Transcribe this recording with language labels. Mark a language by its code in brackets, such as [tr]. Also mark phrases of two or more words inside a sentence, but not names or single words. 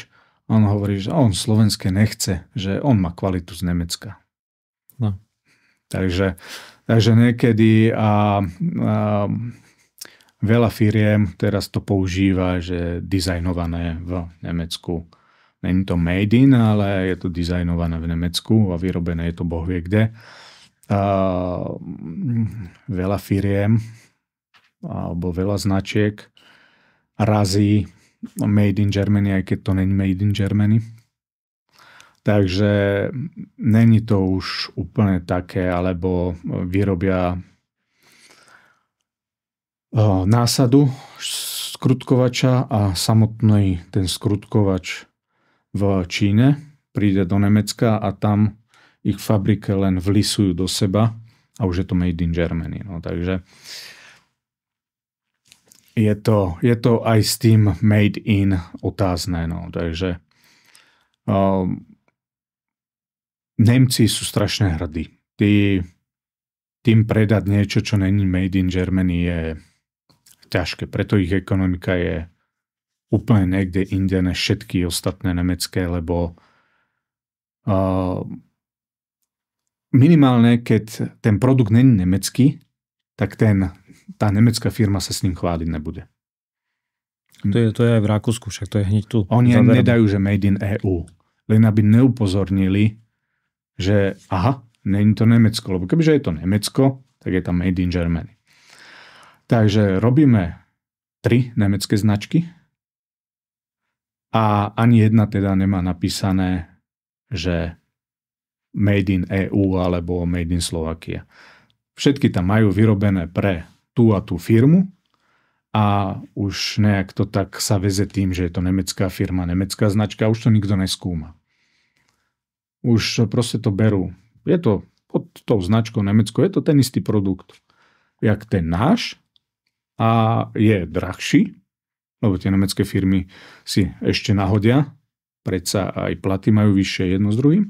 [sk] On hovorí, že on slovenské nechce, že on má kvalitu z Nemecka. No. Takže niekedy veľa firiem teraz to používa, že dizajnované v Nemecku. Není to [en] made in, [sk] ale je to dizajnované v Nemecku a vyrobené je to bohvie kde. Veľa firiem alebo veľa značiek razí [en] made in Germany, [sk] aj keď to není [en] made in Germany. [sk] Takže není to už úplne také, alebo vyrobia násadu skrutkovača a samotný ten skrutkovač v Číne príde do Nemecka a tam ich fabrike len vlisujú do seba a už je to [en] made in Germany. [sk] No, takže je to aj s tým [en] made in [sk] otázne. No, takže Nemci sú strašne hrdí. Tým predať niečo, čo není [en] made in Germany, [sk] je ťažké. Preto ich ekonomika je úplne niekde inde než všetky ostatné nemecké, lebo minimálne, keď ten produkt není nemecký, tak tá nemecká firma sa s ním chváliť nebude. To je aj v Rakúsku, však to je hneď tu. Oni ani nedajú, že [en] made in EU. [sk] Len aby neupozornili, že není to Nemecko. Lebo kebyže je to Nemecko, tak je tam [en] made in Germany. [sk] Takže robíme 3 nemecké značky a ani jedna teda nemá napísané, že [en] made in EU [sk] alebo [en] made in Slovakia. [sk] Všetky tam majú vyrobené pre tú a tú firmu a už nejak to tak sa veze tým, že je to nemecká firma, nemecká značka, už to nikto neskúma. Už proste to berú. Je to pod tou značkou Nemecko, je to ten istý produkt, jak ten náš a je drahší, lebo tie nemecké firmy si ešte nahodia, predsa aj platy majú vyššie jedno s druhým.